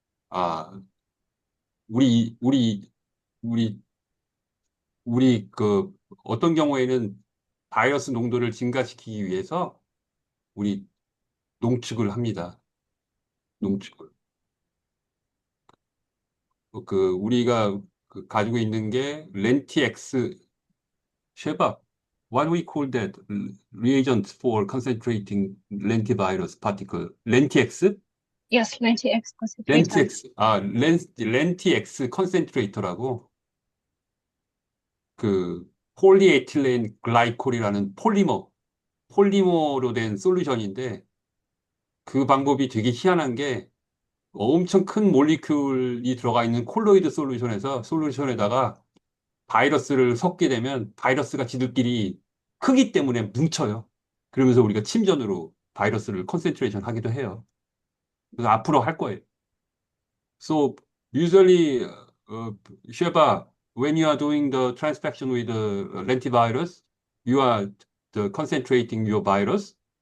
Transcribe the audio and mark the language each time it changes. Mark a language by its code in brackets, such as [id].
[ko] 아, 우리, 우리, 우리, 우리 그 어떤 경우에는 바이러스 농도를 증가시키기 위해서 우리 농축을 합니다. 농축을. 우리가 가지고 있는 게 렌티엑스 쉐바. [en] What we call that reagent for concentrating lentivirus particle? [ko] 렌티엑스? [en] Yes, lenti X concentrator. [ko] 렌티엑스. 렌티엑스 컨센트레이터라고 그 폴리에틸렌 글라이콜이라는 폴리머로 된 솔루션인데 그 방법이 되게 희한한 게 엄청 큰 몰리큘이 들어가 있는 콜로이드 솔루션에다가 바이러스를 섞게 되면 바이러스가 지들끼리 크기 때문에 뭉쳐요. 그러면서 우리가 침전으로 바이러스를 컨센트레이션 하기도 해요. 그래서 앞으로 할 거예요. [en] So usually, Sheba, when you are doing the transfection with the lentivirus, you are concentrating your virus